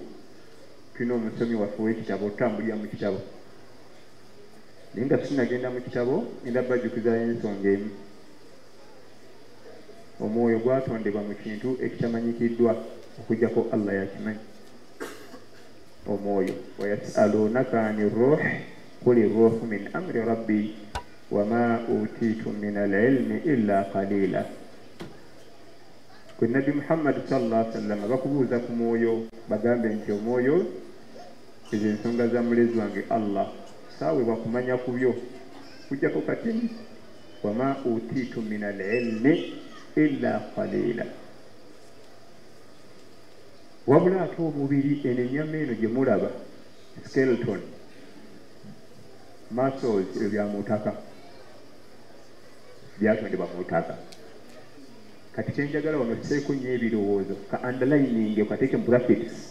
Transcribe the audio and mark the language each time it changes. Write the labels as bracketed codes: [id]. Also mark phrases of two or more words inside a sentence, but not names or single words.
[lg] Tulina omusomi waffe w'ekitabo, otambulira mu kitabo. Naye nga sinagenda mu kitabo, ngenda bajjukiza ensonga emu. Omwoyo gwatondebwa mu kintu ekitamanyikiddwa okuggyako Allah yakimanyi. [ar] Omwoyo ويسألونك عن الروح قل الروح من أمر ربي وما أوتيتم من العلم إلا قليلا. [lg] Kwe Nabi Muhammad [ar] صلى الله عليه وسلم [lg] bakubuuza ku mwoyo bagambe nti omwoyo ezo ensonga za mulezi wange Allah saawe bakumanya ku byo kujjako katini [ar] وما أوتيتم من العلم إلا قليلا. [lg] Wabula ate omubiri eno ennyama eno gye mulaba [en] skeleton muscles [lg] ebyo bya mu ttaka byatondebwa mu ttaka. Kati kyenjagala wano kiseeko nnyo ebirowoozo ka underlining kateeke mu brackets.